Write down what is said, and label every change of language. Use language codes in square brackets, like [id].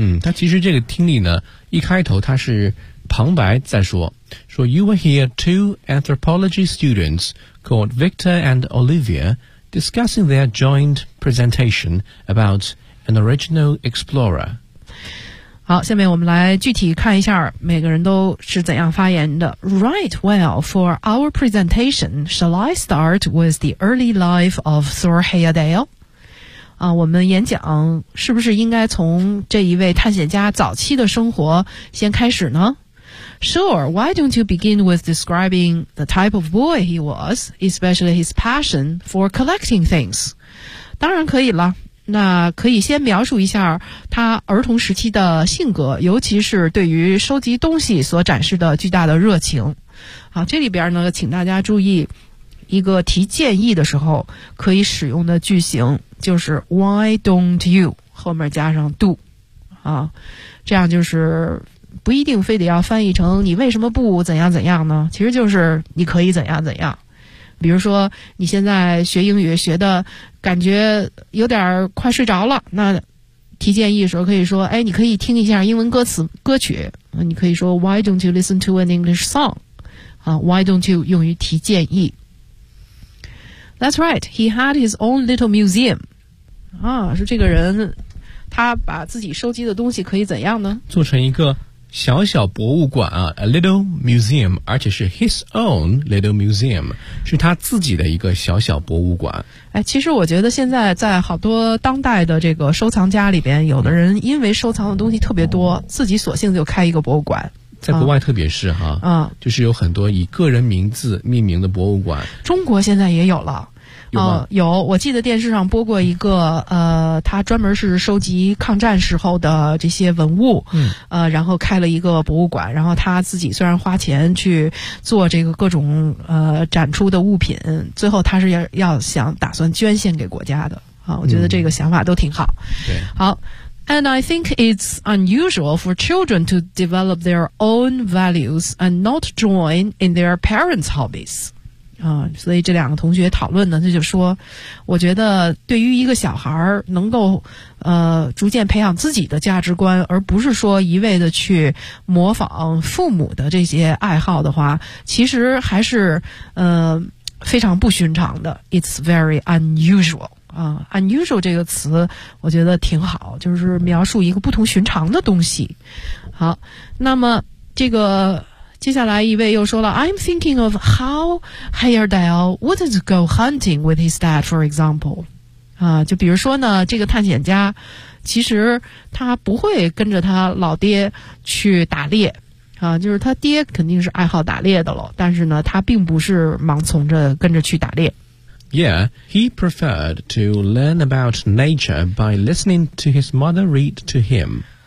[zh] 嗯，他其实这个听力呢，一开头他是旁白在说，说 [en] You will hear two anthropology studentsCalled Victor and Olivia discussing their joint presentation about an original explorer. [zh] 好，下面我们来具体看一下每个人都是怎样发言的。 [en] Right, well, for our presentation, shall I start with the early life of Thor Heyerdahl? [zh] 我们演讲是不是应该从这一位探险家早期的生活先开始呢？ [en] Sure, why don't you begin with describing the type of boy he was, especially his passion for collecting things? [zh] 当然可以了，那可以先描述一下他儿童时期的性格，尤其是对于收集东西所展示的巨大的热情。好，这里边呢，请大家注意一个提建议的时候可以使用的句型，就是 [en] why don't you [zh] 后面加上 do。啊，这样就是不一定非得要翻译成你为什么不怎样怎样呢，其实就是你可以怎样怎样。比如说你现在学英语学的感觉有点快睡着了，那提建议的时候可以说，哎，你可以听一下英文歌词歌曲，你可以说 [en] Why don't you listen to an English song? Why don't you [zh] 用于提建议。 [en] That's right, he had his own little museum. [zh] 啊，是这个人他把自己收集的东西可以怎样呢，做成一个小小博物馆啊 ，a little museum， 而且是 [en] his own little museum， [zh] 是他自己的一个小小博物馆。哎，其实我觉得现在在好多当代的这个收藏家里边，有的人因为收藏的东西特别多，自己索性就开一个博物馆。在国外特别是哈，啊，就是有很多以个人名字命名的博物馆。中国现在也有了，有，我记得电视上播过一个，他专门是收集抗战时候的这些文物，嗯，然后开了一个博物馆，然后他自己虽然花钱去做这个各种展出的物品，最后他是要想打算捐献给国家的，啊，我觉得这个想法都挺好。对， [en] 好 ，and I think it's unusual for children to develop their own values and not join in their parents' hobbies. [zh] 所以这两个同学讨论呢，他就说，我觉得对于一个小孩能够逐渐培养自己的价值观，而不是说一味的去模仿父母的这些爱好的话，其实还是非常不寻常的。 [en] It's very unusual unusual [zh] 这个词我觉得挺好，就是描述一个不同寻常的东西。好，那么这个接下来一位又说了， [en] I'm thinking of how Heyerdahl wouldn't go hunting with his dad, for example. [zh] 就比如说呢，这个探险家其实他不会跟着他老爹去打猎。就是他爹肯定是爱好打猎的了，但是呢他并不是盲从着跟着去打猎。 [en] Yeah, he preferred to learn about nature by listening to his mother read to him.